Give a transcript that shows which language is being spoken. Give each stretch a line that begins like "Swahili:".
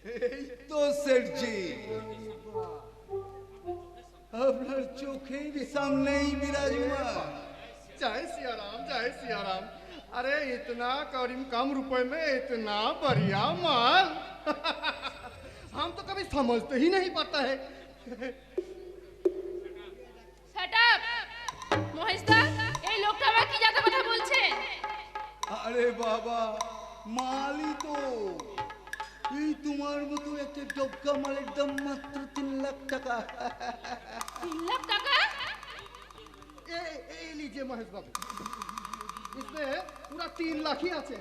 Bangla: এই তো সেঠজি, আপনার চোখের সামনেই বিराजमान।
Hindi: जय सिया राम, जय सिया राम। अरे इतना कम रुपए में इतना बढ़िया माल हम तो कभी समझते ही नहीं पाता है।
Bangla: শাট আপ মহেশদা, এই লোকটা আবার কি জাতা কথা বলছে? আরে বাবা, মালই তো এই তোমার মতো একটা ডবকা মালের দাম মাত্র 3 লাখ টাকা। 3 লাখ টাকা?
Hindi: ये लीजिए महेश बाबू, इसमें पूरा 3 लाख ही
Bangla: আছে।